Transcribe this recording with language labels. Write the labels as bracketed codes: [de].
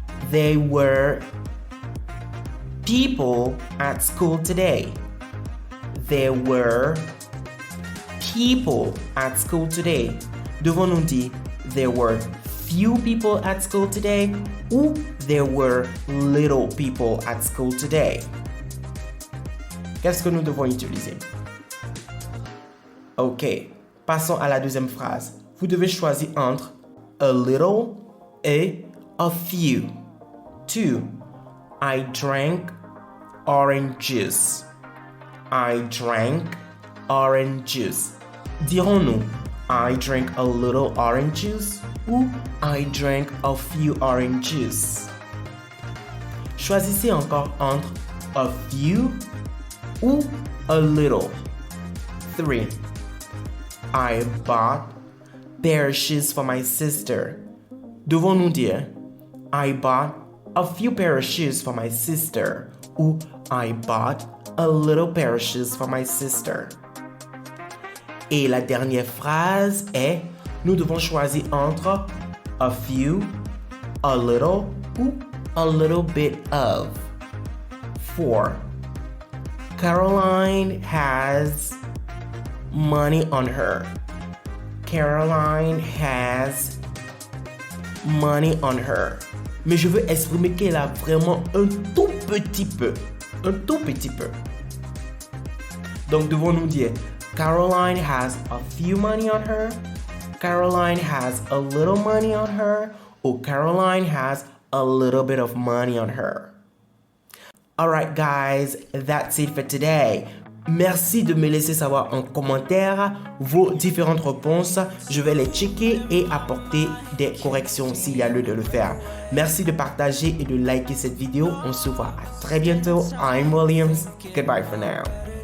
[en] They were people at school today. There were people at school today. [fr] Devons-nous dire [en] there were few people at school today [fr] ou [en] there were little people at school today? [fr] Qu'est-ce que nous devons utiliser? Ok, passons à la deuxième phrase. Vous devez choisir entre a little et a few. 2. [en] I drank orange juice. I drank orange juice. [fr] Dirons-nous [en] I drank a little orange juice [fr] ou [en] I drank a few orange juice? [fr] Choisissez encore entre a few ou a little. 3. [en] I bought pair of shoes for my sister. [fr] Devons-nous dire [en] I bought a few pair of shoes for my sister [fr] ou [en] I bought a little pair of shoes for my sister? [fr] Et la dernière phrase est nous devons choisir entre a few, a little ou a little bit of. 4. [en] Caroline has money on her. Caroline has money on her. [fr] Mais je veux exprimer qu'elle a vraiment un tout petit peu. Un tout petit peu. Donc devons-nous dire [en] Caroline has a few money on her, Caroline has a little money on her, or Caroline has a little bit of money on her. Alright guys, that's it for today. [fr] Merci de me laisser savoir en commentaire vos différentes réponses. Je vais les checker et apporter des corrections s'il y a lieu de le faire. Merci de partager et de liker cette vidéo. On se voit à très bientôt. [en] I'm Williams. Goodbye for now.